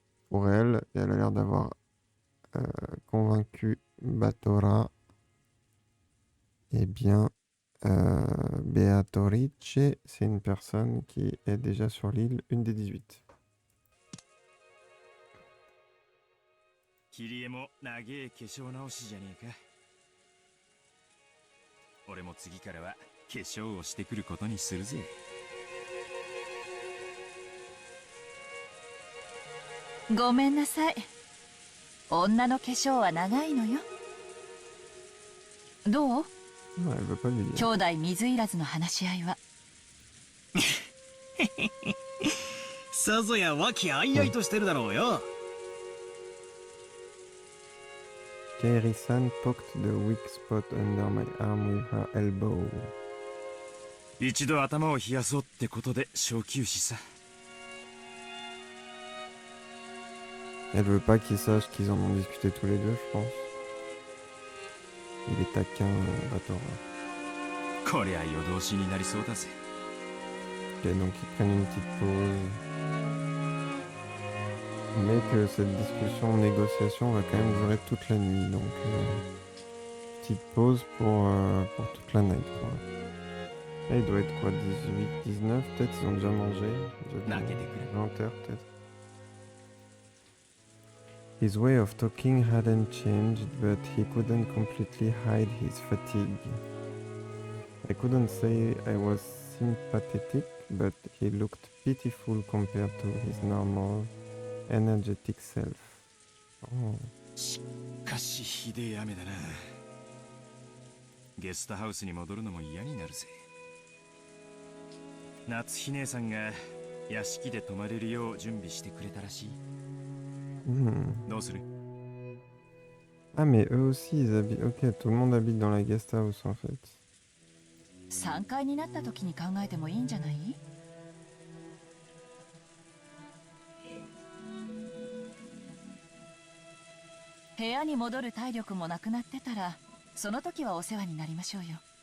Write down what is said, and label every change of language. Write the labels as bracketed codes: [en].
[fr] Pour elle, et elle a l'air d'avoir convaincu Batora, eh bien, Beatorice, c'est une personne qui est déjà sur l'île, une des 18. [ja] キリエも長え化粧直しじゃねえか。俺も次からは化粧をしてくることにするぜ。ごめんなさい。女の化粧は長いのよ。どう？兄弟水入らずの話し合いは。さぞや和気あいあいとしてるだろうよ。 [en] Kairi-san poked the weak spot under my arm with her elbow. [ja] 一度頭を冷やそうってことで小休止さ。 [fr] Elle veut pas qu'ils sachent qu'ils en ont discuté tous les deux, je pense. Il est taquin, Batora. [ja] こりゃ夜通しになりそうだぜ。 [fr] Ok, donc ils prennent une petite pause. Mais que cette discussion, négociation va quand même durer toute la nuit. Donc, petite pause pour toute la night, quoi. Là, il doit être quoi, 18, 19 peut-être, ils ont déjà mangé. 20h peut-être. [en] His way of talking hadn't changed, but he couldn't completely hide his fatigue. I couldn't say I was sympathetic, but he looked pitiful compared to his normal, energetic self. Oh. [ja] しかしひでえ雨だな。ゲストハウスに戻るのも嫌になるぜ。夏日姉さんが屋敷で泊まれるよう準備してくれたらしい。どうする？ [fr] Ah mais eux aussi ils habitent. Ok, tout le monde habite dans la guest house en fait. [ja] 3階になった時に考えてもいいんじゃない？部屋に戻る体力もなくなってたら、その時はお世話になりましょうよ。